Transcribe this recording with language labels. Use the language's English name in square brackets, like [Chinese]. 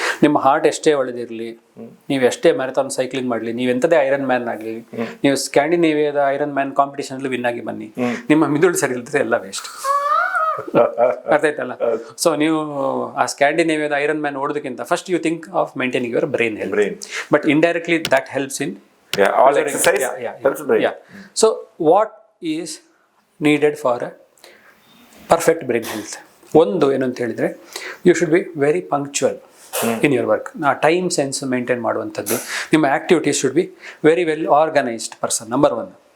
[Kannada] ನಿಮ್ಮ ಹಾರ್ಟ್ ಎಷ್ಟೇ ಒಳ್ಳೆದಿರಲಿ, ನೀವು ಎಷ್ಟೇ ಮ್ಯಾರಥಾನ್ ಸೈಕ್ಲಿಂಗ್ ಮಾಡಲಿ, ನೀವು ಎಂಥದೇ ಐರನ್ ಮ್ಯಾನ್ ಆಗಲಿ, ನೀವು ಸ್ಕ್ಯಾಂಡಿನೇವಿಯಾದ ಐರನ್ ಮ್ಯಾನ್ ಕಾಂಪಿಟೇಷನ್ ವಿನ್ ಆಗಿ ಬನ್ನಿ, ನಿಮ್ಮ ಮಿದುಳು ಸರಿ ಇಲ್ದ್ರೆ ಎಲ್ಲ ವೇಸ್ಟ್. ಅರ್ಥ ಆಯ್ತಲ್ಲ? [English] ಸೊ [Kannada] ನೀವು ಆ ಸ್ಕ್ಯಾಂಡಿನೇವಿಯಾದ iron man ಓಡೋದಕ್ಕಿಂತ [English] First you think of maintaining your brain health. But indirectly that helps in all exercise helps brain. So what is needed for a perfect brain health? [Kannada] ಒಂದು ಏನಂತ ಹೇಳಿದ್ರೆ, [English] You should be very punctual in your work. Time sense maintain ಮಾಡುವಂಥದ್ದು. ನಿಮ್ಮ activities should be very well organised person. Number one.